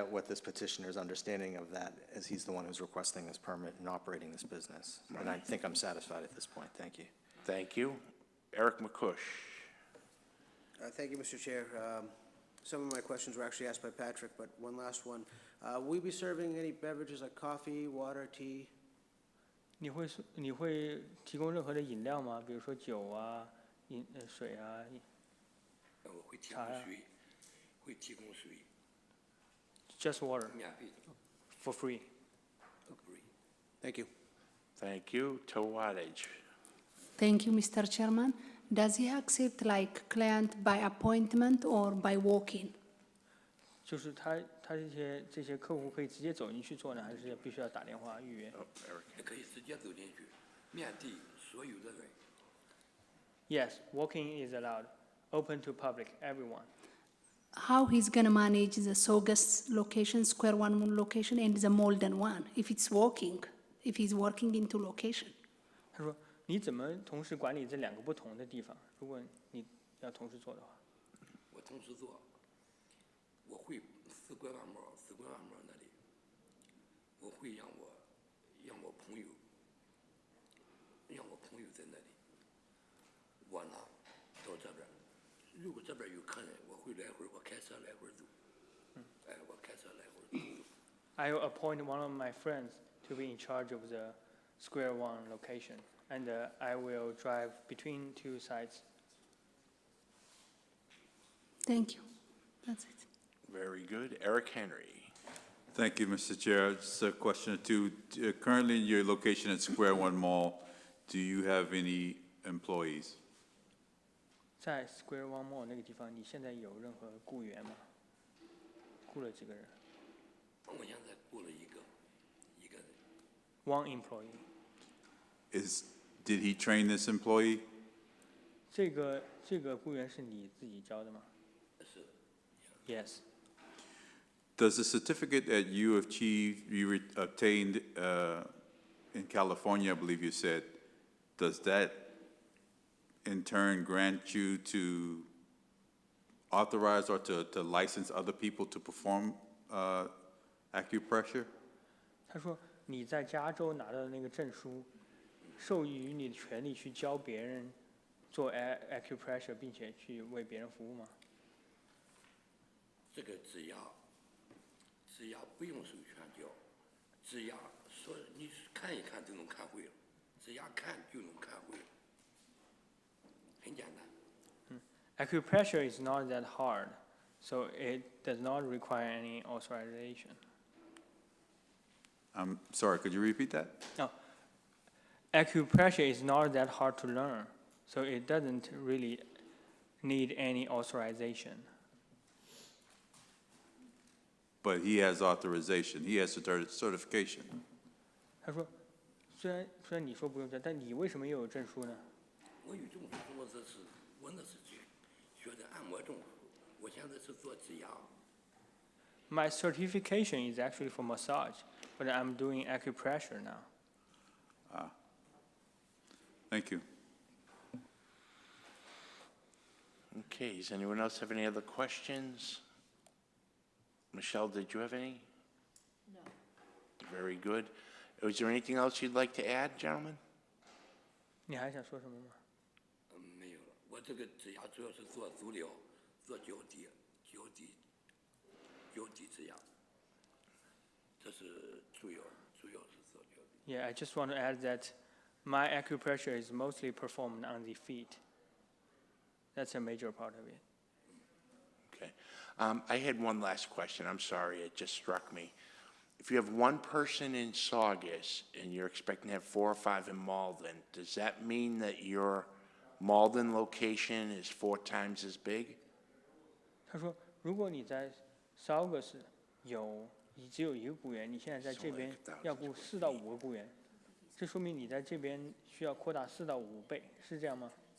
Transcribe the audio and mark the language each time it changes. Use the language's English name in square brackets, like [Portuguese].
[English] out what this petitioner's understanding of that, as he's the one who's requesting this permit and operating this business. And I think I'm satisfied at this point. Thank you. Thank you. Eric McCush. Thank you, Mr. Chair. Some of my questions were actually asked by Patrick, but one last one. Will we be serving any beverages like coffee, water, tea? [Chinese] 你会提供任何的饮料吗？比如说酒啊、水啊、我会提供水，会提供水， [English] just water [Chinese] 免费的 [English] for free. Thank you. Thank you. Towadage. Thank you, Mr. Chairman. Does he accept like client by appointment or by walk-in? [Chinese] 就是他这些客户可以直接走进去做呢，还是必须要打电话预约？也可以直接走进去，面对所有的人。 [English] Yes, walk-in is allowed, open to public, everyone. How he's gonna manage the Saugus location, Square One location, and the Malden one, if it's working, if he's working into location? [Chinese] 他说：“你怎么同时管理这两个不同的地方？如果你要同时做的话。” 我同时做，我会四关万毛那里，我会让我朋友在那里，我呢到这边，如果这边有客人，我会来回，我开车来回走，我开车来回走。 [English] I will appoint one of my friends to be in charge of the Square One location, and I will drive between two sites. Thank you. That's it. Very good. Eric Henry. Thank you, Mr. Chair. Just a question or two. Currently, in your location at Square One Mall, do you have any employees? [Chinese] 在 Square One Mall 那个地方，你现在有任何雇员吗？雇了几个人我现在雇了一个人， [English] ？One employee. Did he train this employee? [Chinese] 这个雇员是你自己招的吗？是。 [English] Yes. Does the certificate that you obtained in California, I believe you said, does that in turn grant you to authorize or to license other people to perform acupressure? [Chinese] 他说你在加州拿到的那个证书，授予你的权利去教别人做 acupressure， 并且去为别人服务吗？这个只要不用授权教，只要说你看一看就能看会了，只要看就能看会了，很简单。 [English] Acupressure is not that hard, so it does not require any authorization. I'm sorry, could you repeat that? No, acupressure is not that hard to learn, so it doesn't really need any authorization. But he has authorization, he has certification. [Chinese] 他说，虽然你说不用证，但你为什么又有证书呢？我有证书，我那是学的按摩证书，我现在是做指压。 [English] My certification is actually for massage, but I'm doing acupressure now. Thank you. Okay, does anyone else have any other questions? Michelle, did you have any? No. Very good. Is there anything else you'd like to add, gentlemen? [Chinese] 你还想说什么吗？没有了，我这个指压主要是做足疗，做脚底指压，这是主要是做脚底。 [English] Yeah, I just want to add that my acupressure is mostly performed on the feet. That's a major part of it. Okay. I had one last question. I'm sorry, it just struck me. If you have one person in Saugus and you're expecting to have 4 or 5 in Malden, does that mean that your Malden location is 4 times as big? [Chinese] 他说，如果你在 Saugus 只有一个雇员，你现在在这边要雇4到5个雇员，这说明你在这边需要扩大4到5倍，是这样吗？